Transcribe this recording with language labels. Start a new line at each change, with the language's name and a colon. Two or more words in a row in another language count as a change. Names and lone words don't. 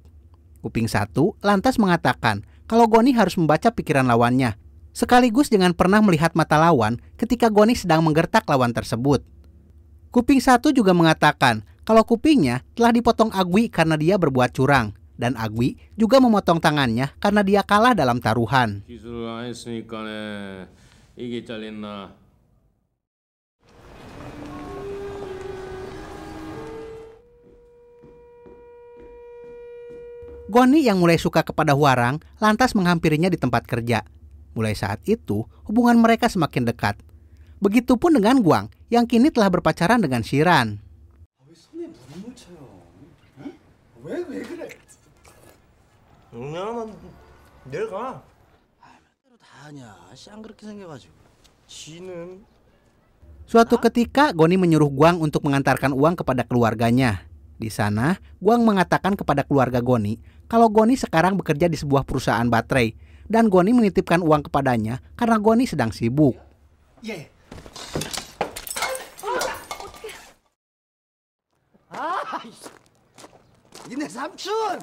Indonesian: Kuping Satu lantas mengatakan kalau Goni harus membaca pikiran lawannya, sekaligus jangan pernah melihat mata lawan ketika Goni sedang menggertak lawan tersebut. Kuping Satu juga mengatakan kalau kupingnya telah dipotong Agwi karena dia berbuat curang, dan Agwi juga memotong tangannya karena dia kalah dalam taruhan.
Korean: 기술을 안 했으니까네. 이게 잘렸나?
Indonesian: Goni yang mulai suka kepada Hwarang lantas menghampirinya di tempat kerja. Mulai saat itu, hubungan mereka semakin dekat. Begitupun dengan Guang yang kini telah berpacaran dengan Shiran.
Korean: 왜 손에 물을 묻혀요? 응? 왜 그래? 넌 내가 다 하냐? 쌍 그렇게 생겨가지고. 지는
Indonesian: Suatu ketika, Goni menyuruh Guang untuk mengantarkan uang kepada keluarganya. Di sana, Guang mengatakan kepada keluarga Goni kalau Goni sekarang bekerja di sebuah perusahaan baterai dan Goni menitipkan uang kepadanya karena Goni sedang sibuk.
Korean: 예. ini 삼촌.